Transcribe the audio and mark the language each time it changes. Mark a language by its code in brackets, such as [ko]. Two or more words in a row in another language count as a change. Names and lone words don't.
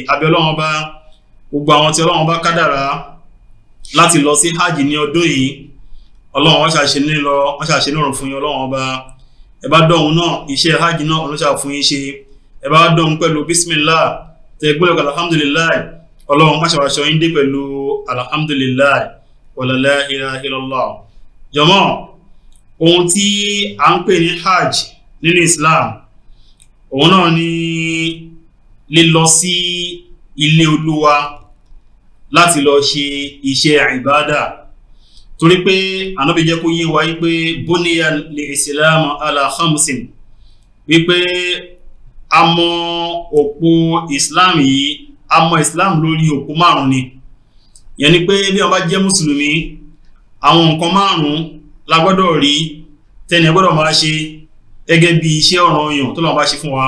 [yo] Abẹ́ Ọlọ́run ọba, gbogbo àwọn tí Ọlọ́run ọba kádàrá láti lọ sí hajj ní ọdún yìí, Ọlọ́run wọ́n ṣàṣe nírọ̀rùn fún yín. Ọlọ́run ọba, ẹ bá dọ̀hún náà iṣẹ́ hajj náà ọlọ́ṣà fún yín ṣe. Ẹ bá dọ̀hún pẹ̀lú bismillah, tẹ gbọ́dọ̀ alhamdulillah, Ọlọ́run má ṣàwàṣọ yín dé pẹ̀lú alhamdulillah. [ar] ولا لا إله إلا الله. [yo] Jàmáà, ohun tí a ń pè ní hajj nínú Islam, òun náà ni lílọ sí ilé Olúwa láti lọ ṣe iṣẹ́ ìbádà. Torí pé Ànábì jẹ́ kó yé wa wípé [ar] بني الإسلام على خمس, [yo] wípé a mọ òpó Islam yìí, a mọ Islam lórí òpó 5 ni. Yẹn ni pé bí wọ́n bá jẹ́ mùsùlùmí, àwọn nǹkan 5 la gbọ́dọ̀ rí tẹ́ni ẹ gbọ́dọ̀ máa ṣe gẹ́gẹ́ bí iṣẹ́ ọ̀ranyàn tó lọ́wọ́ bá ṣe fún wa.